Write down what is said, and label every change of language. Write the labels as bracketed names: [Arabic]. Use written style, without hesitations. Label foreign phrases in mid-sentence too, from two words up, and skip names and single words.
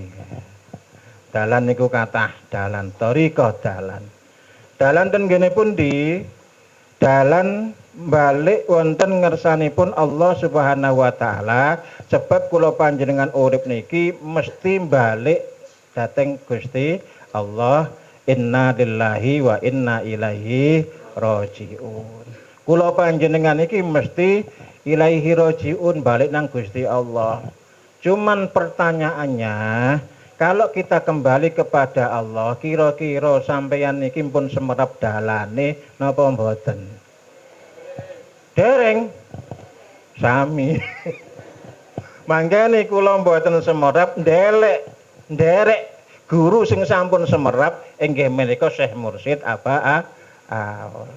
[Javanese] Dalan niku kathah dalan, thariqah dalan. Dalan ten ngene pundi? Dalan balik wonten ngersanipun Allah [Arabic] سبحانه وتعالى, [Javanese] sebab kula panjenengan urip niki mesti balik dhateng Gusti Allah. [Arabic] إنا لله وإنا إليه راجعون. [Javanese] Kula panjenengan iki mesti [Arabic] إليه راجعون, [Javanese] balik nang Gusti Allah. [Indonesian] Cuman pertanyaannya, kalau kita kembali kepada Allah, [Javanese] kira-kira sampeyan niki pun semerap dalane napa mboten? Dereng sami. Mangkane kula mboten semerap, nderek guru sing sampun semerap inggih menika Syekh Mursyid Aba Aus.